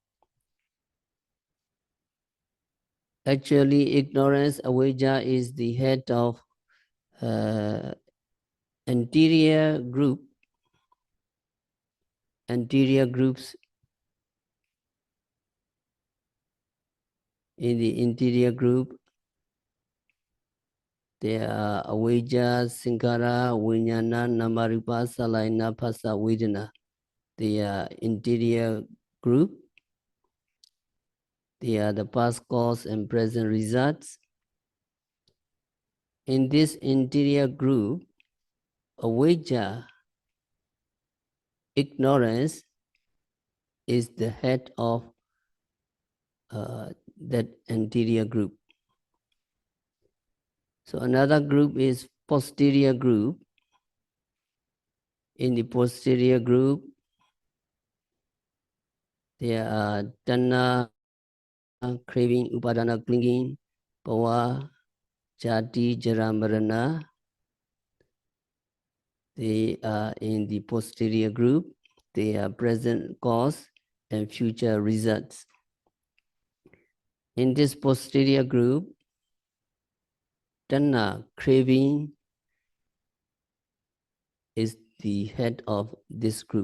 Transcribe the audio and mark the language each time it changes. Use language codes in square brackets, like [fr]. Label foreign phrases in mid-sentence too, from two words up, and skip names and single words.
[en] Actually, ignorance, avijja, is the head of anterior groups. In the interior group, there are [pi] avijja, sankhara, vijnana, namarupa, salayana, phassa, vedana. [en] They are interior group. They are the past cause and present results. In this interior group, avijja, ignorance, is the head of that anterior group. So another group is posterior group. In the posterior group, there are tanha, craving, upadana, clinging, [pi] bhava, jati, jara, marana. [en] They are in the posterior group. They are present cause and future results. In this posterior group, tanha, craving, is the head of this group.